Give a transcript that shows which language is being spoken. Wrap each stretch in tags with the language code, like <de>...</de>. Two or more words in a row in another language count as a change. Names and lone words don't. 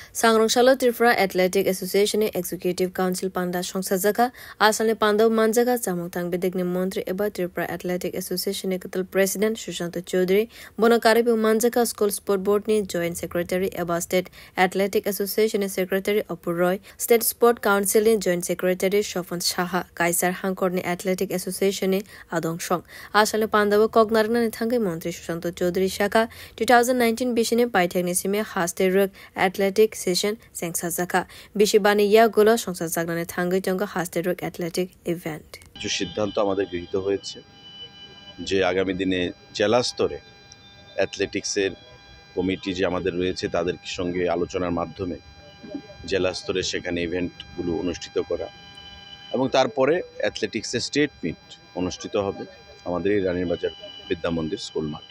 <trp>Sangrongshalo Tripura Athletic Association Executive Council Panda Songsajaka Asane Panda Manjaga Samungtang Bedegni Montri Eba Tripura Athletic Association Katal President Sushanta Chaudhary Bonakaribu Manjaka School Sport Board ni</trp> <en>Joint Secretary</en> <trp>Eba State Athletic Association Secretary Apur Roy State Sport Council ni</trp> <en>Joint Secretary</en> <trp>Shofan Shaha Kaisar Hankor ni Athletic Association ni Adong Shong Asane Panda Kognarna ni Thangai Montri Sushanta Chaudhary Shaka 2019 Bishine Paithagnisime Haste Ruk</trp> <en>Athletic Session</en> <trp>Sengsajaka Bishibani Yagulo Songsajagane Thangai Jonga Haste Ruk</trp> <en>Athletic Event</en> <bn>যে সিদ্ধান্ত আমাদের গৃহীত হয়েছে যে আগামী দিনে জেলা স্তরে অ্যাথলেটিক্সের কমিটি যে আমাদের রয়েছে তাদের সঙ্গে আলোচনার মাধ্যমে জেলা স্তরে সেখানে ইভেন্টগুলো অনুষ্ঠিত করা এবং তারপরে অ্যাথলেটিক্সের</bn> <en>State Meet</en> <bn>অনুষ্ঠিত হবে আমাদের এই রানীরবাজার বিদ্যা মন্দির স্কুল মাঠে।</bn>